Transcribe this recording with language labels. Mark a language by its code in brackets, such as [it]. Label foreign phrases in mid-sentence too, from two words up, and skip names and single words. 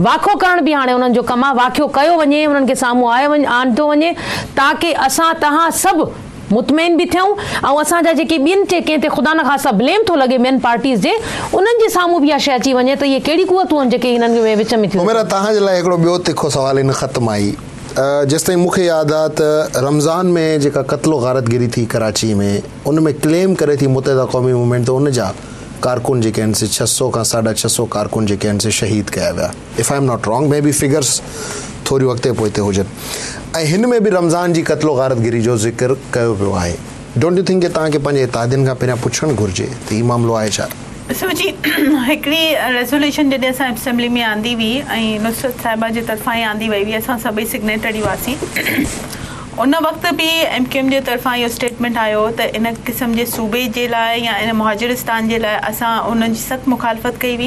[sd] वाखो करण बि हाणे उन्हनि जो कमु आहे, वाक़ियो कयो वञे, उन्हनि खे साम्हूं आणियो वञे ताकी असां तव्हां सभु मुतमइन बि थियूं ऐं असांजा जेके ॿियनि ते कंहिं ते ख़ुदा न ख़ास्ता ब्लेम थो लॻे ॿियनि पार्टीज़ जे, उन्हनि जे साम्हूं बि इहा शइ अची वञे त इहे कहिड़ी क़ुवतूं आहिनि जेके हिननि में विच में थियूं। तव्हांजे लाइ हिकिड़ो ॿियो तिखो सवाल इन ख़त मां आई, जेसिताईं मूंखे यादि आहे त रमज़ान में जेका क़त्लो गारतगिरी थी कराची में, उन में क्लेम करे थी मुतहिदा क़ौमी मूवमेंट त उन जा कारकुन जेके आहिनि से 600 खां 650 कारकुन जेके आहिनि से शहीद कया विया। [en] If I am not wrong, may be figures [sd] थोरी अॻिते पोइते हुजनि। ऐं हिन में बि रमज़ान जी क़त्लो गारतगिरी जो ज़िक्र कयो पियो आहे। [en] Don't you think [sd] कि तव्हांखे पंहिंजे इत्तेहादियुनि खां पहिरियां पुछणु घुरिजे त हीउ मामिलो आहे छा? ॾिसो जी, हिकिड़ी रेज़ोल्यूशन जॾहिं असां असेंबली में आंदी हुई ऐं नुसरत साहिबा जे तरफ़ां ई आंदी वई हुई, असां सभई सिग्नेटरी हुआसीं। उन वक़्तु बि MQM जे तरफ़ां इहो स्टेटमेंट आयो त इन क़िस्म जे सूबे जे लाइ या इन मुहाजिरिस्तान जे लाइ असां उन्हनि जी सख़्तु मुखालफ़त कई हुई।